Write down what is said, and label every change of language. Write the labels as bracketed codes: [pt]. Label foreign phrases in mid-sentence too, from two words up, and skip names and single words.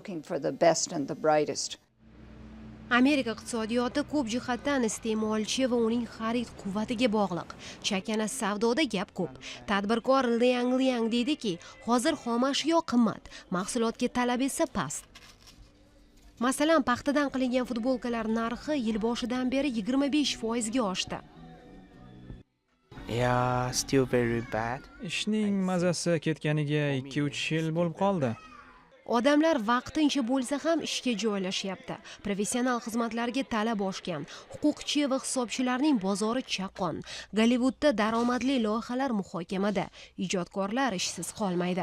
[uz] Amerika iqtisodiyoti ko'p jihatdan iste'molchi va uning xarid quvvatiga bog'liq. Chakana savdoda gap ko'p. Tadbirkor Liang deydiki, hozir xom ashyo qimmat, mahsulotga talab esa past. Masalan, paxtadan qilingan futbolkalar narxi yil boshidan beri 25% ga oshdi. [en] Still very bad. [uz] Ishning mazasi ketganiga 2-3 yil bo'lib qoldi. Odamlar vaqtincha bo'lsa ham ishga joylashyapti. Professional xizmatlarga talab oshgan. Huquqchi va hisobchilarning bozori chaqqon. Gollivudda daromadli loyihalar muhokamada. Ijodkorlar ishsiz qolmaydi.